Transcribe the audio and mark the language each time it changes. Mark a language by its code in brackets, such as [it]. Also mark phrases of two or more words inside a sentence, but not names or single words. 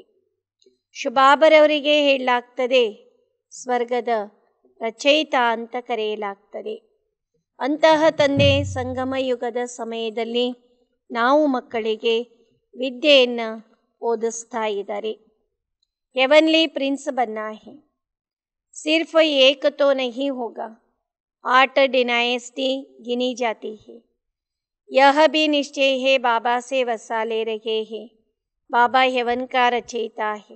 [kn] ಶುಭಾಬರವರಿಗೆ ಹೇಳಲಾಗ್ತದೆ ಸ್ವರ್ಗದ ರಚಯಿತ ಅಂತ ಕರೆಯಲಾಗ್ತದೆ. ಅಂತಹ ತಂದೆ ಸಂಗಮ ಯುಗದ ಸಮಯದಲ್ಲಿ ನಾವು ಮಕ್ಕಳಿಗೆ ವಿದ್ಯೆಯನ್ನು ಓದಿಸ್ತಾ ಇದ್ದಾರೆ. [en] heavenly prince [hi] बनना है, सिर्फ एक तो नहीं होगा, 8 डायनेस्टी गिनी जाती है. यह भी निश्चय है बाबा से वसा ले रहे हैं. बाबा हेवन का रचयिता है.